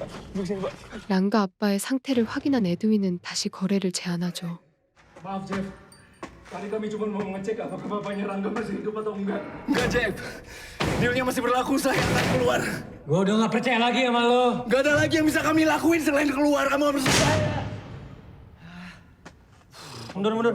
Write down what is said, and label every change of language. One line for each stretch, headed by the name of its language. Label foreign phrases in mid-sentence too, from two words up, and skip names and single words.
Indonesian: Duduk sini, Pak.
Korean: 랑가 아빠의 상태를 확인한 에드윈은 다시 거래를 제안하죠.
Indonesian: Maaf, Jeff. Tadi kami cuma mau ngecek apakah bapaknya Rangga masih hidup atau enggak. Enggak, Jeff. Dealnya masih berlaku, saya akan keluar. Gue udah gak percaya lagi sama lo. Gak ada lagi yang bisa kami lakuin selain keluar. Kamu harus saya. Mundur, mundur.